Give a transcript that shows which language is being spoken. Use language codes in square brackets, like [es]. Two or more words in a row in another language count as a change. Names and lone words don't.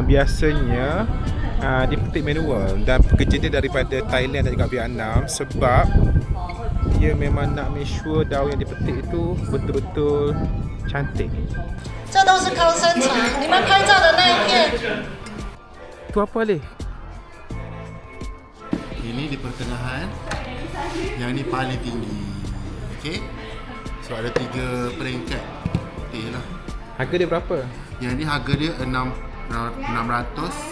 [ms] biasanya dia petik manual dan pekerja dia daripada Thailand dan juga Vietnam sebab dia memang nak [en] make sure [ms] daun yang dipetik itu betul-betul cantik. [zh] 这都是高山茶，你们拍照的那一片。 [ms] Itu apa Alif? Ini di pertengahan. Yang ni paling tinggi. Okey. So ada 3 peringkat. Teh lah. Harga dia berapa? Yang ni harga dia 600.